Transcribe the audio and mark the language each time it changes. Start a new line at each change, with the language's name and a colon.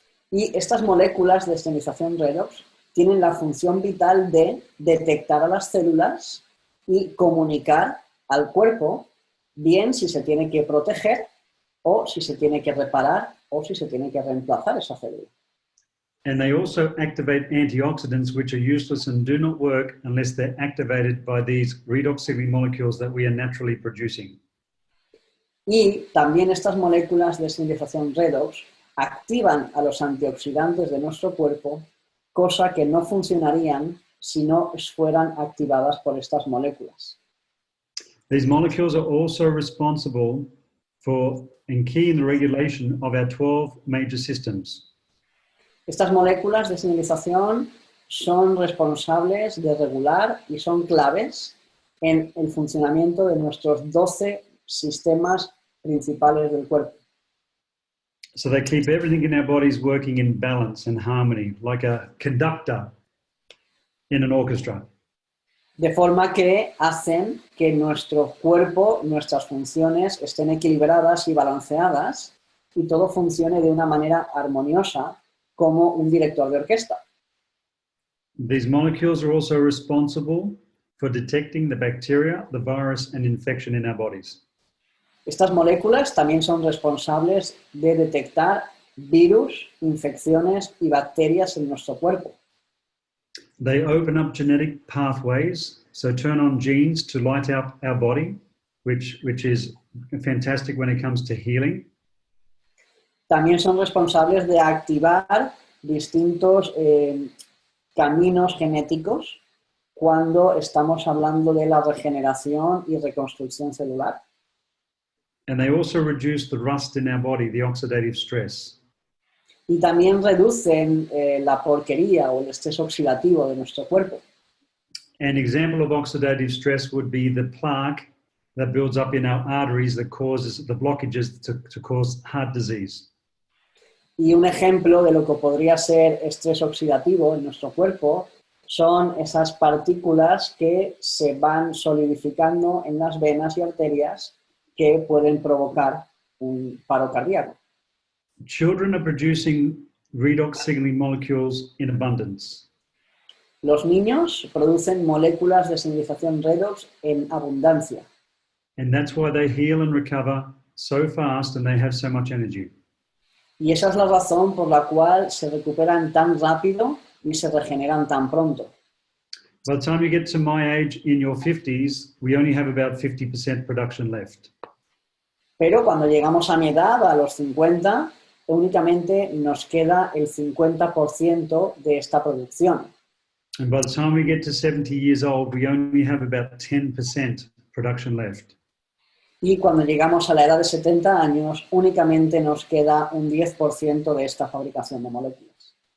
Spanish: Y estas moléculas de señalización redox tienen la función vital de detectar a las células y comunicar al cuerpo bien si se tiene que proteger o si se tiene que reparar o si se tiene que reemplazar esa célula.
English: And they also activate antioxidants, which are useless and do not work unless they're activated by these redox signaling molecules that we are naturally producing.
Spanish: Y también estas moléculas de señalización redox activan a los antioxidantes de nuestro cuerpo, cosa que no funcionarían si no fueran activadas por estas moléculas.
English: These molecules are also responsible for and key in the regulation of our 12 major systems.
Spanish: Estas moléculas de señalización son responsables de regular y son claves en el funcionamiento de nuestros 12 sistemas principales del cuerpo.
English: So they keep everything in our bodies working in balance and harmony, like a conductor in an orchestra.
Spanish: De forma que hacen que nuestro cuerpo, nuestras funciones estén equilibradas y balanceadas y todo funcione de una manera armoniosa como un director de orquesta.
English: These molecules are also responsible for detecting the bacteria, the virus, and infection in our bodies.
Spanish: Estas moléculas también son responsables de detectar virus, infecciones y bacterias en nuestro cuerpo.
English: They open up genetic pathways, so turn on genes to light up our body, which is fantastic when it comes to healing.
Spanish: También son responsables de activar distintos caminos genéticos cuando estamos hablando de la regeneración y reconstrucción celular.
English: And they also reduce the rust in our body, the oxidative stress.
Spanish: Y también reducen la porquería o el estrés oxidativo de nuestro cuerpo.
English: An example of oxidative stress would be the plaque that builds up in our arteries that causes the blockages to cause heart disease.
Spanish: Y un ejemplo de lo que podría ser estrés oxidativo en nuestro cuerpo son esas partículas que se van solidificando en las venas y arterias que pueden provocar un paro cardíaco.
English: Children are producing redox signaling molecules in abundance.
Spanish: Los niños producen moléculas de señalización redox en abundancia.
English: And that's why they heal and recover so fast and they have so much energy.
Spanish: Y esa es la razón por la cual se recuperan tan rápido y se regeneran tan pronto.
English: By the time you get to my age, in your 50s, we only have about 50% production left.
Spanish: Pero cuando llegamos a mi edad, a los 50, únicamente nos queda el 50% de esta producción.
English: And by the time we get to 70 years old, we only have about 10% production left.
Spanish: Y cuando llegamos a la edad de 70 años, únicamente nos queda un 10% de esta fabricación de moléculas.